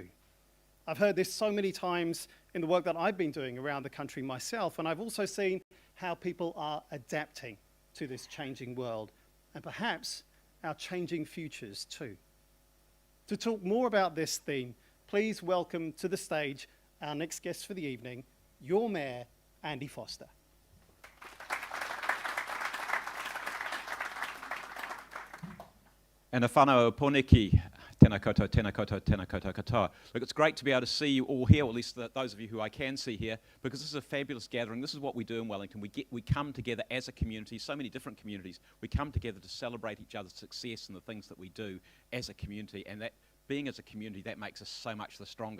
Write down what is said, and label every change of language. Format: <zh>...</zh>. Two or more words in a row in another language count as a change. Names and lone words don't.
<en>I've heard this so many times in the work that I've been doing around the country myself, and I've also seen how people are adapting to this changing world, and perhaps our changing futures too. To talk more about this theme, please welcome to the stage our next guest for the evening, your Mayor, Andy Foster.</en> <mi>And a whānau Poneki, tēnā koutou, tēnā koutou, tēnā koutou katoa.</mi> <en>Look, it's great to be able to see you all here, or at least those of you who I can see here, because this is a fabulous gathering. This is what we do in Wellington. We come together as a community, so many different communities. We come together to celebrate each other's success and the things that we do as a community, and that being as a community, that makes us so much the stronger.</en>